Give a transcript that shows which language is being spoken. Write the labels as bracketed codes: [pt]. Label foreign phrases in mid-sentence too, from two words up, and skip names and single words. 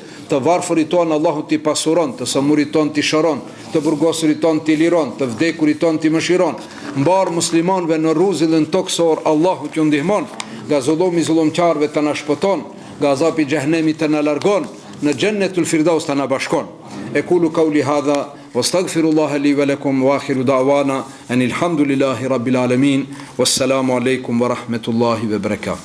[sq] Të varfërit tonë Allahu t'i pasuron, të sëmurit tonë t'i shëron, të burgosurit tonë t'i liron, të vdekurit tonë t'i mëshiron. Mbar muslimanëve në rruzillën toksor, Allahu t'ju ndihmon, nga zullumi zullumqarëve të na shpëton, nga azapi xhehenemi të na largon, në Jannatul Firdaus të na bashkon. [ar] أقول قولي هذا وأستغفر الله لي ولكم وآخر دعوانا أن الحمد لله رب العالمين. والسلام عليكم ورحمة الله وبركاته.